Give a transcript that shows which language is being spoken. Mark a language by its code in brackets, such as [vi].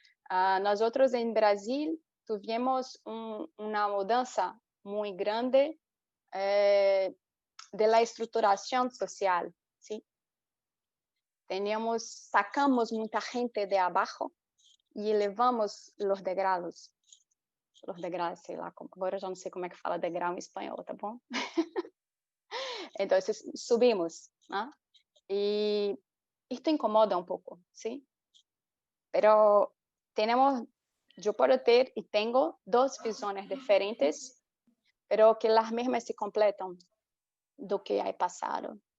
[es] Nosotros en Brasil tuvimos una mudanza muy grande de la estruturación social, ¿sí? Sacamos mucha gente de abajo y elevamos los degrados. [pt] Los degraus, sei lá, agora eu já não sei como é que fala degrau em espanhol, tá bom? [es] Então, subimos, ¿no? Y esto incomoda un poco, ¿sí? Pero yo puedo tener y tengo dos visiones diferentes, pero que las mismas se completan [pt] do que [es] hay pasado.